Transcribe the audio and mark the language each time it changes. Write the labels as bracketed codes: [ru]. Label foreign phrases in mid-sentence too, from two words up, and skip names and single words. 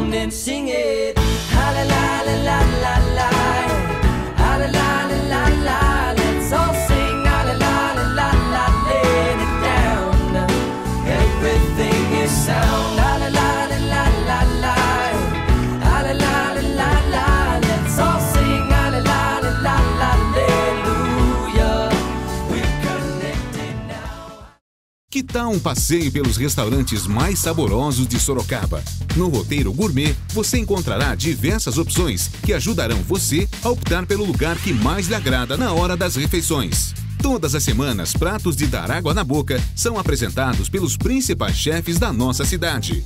[en] and sing it. Ha la la la la la la. Ha la la la la la. Let's all sing ha la la la la la. Laying it down. Everything is sound. Ha la la la la la la. Ha la la la la la. Let's all sing ha la la la la la. Hallelujah. We're connected now. [pt] Que tal um passeio pelos restaurantes mais saborosos de Sorocaba? No Roteiro Gourmet, você encontrará diversas opções que ajudarão você a optar pelo lugar que mais lhe agrada na hora das refeições. Todas as semanas, pratos de dar água na boca são apresentados pelos principais chefes da nossa cidade.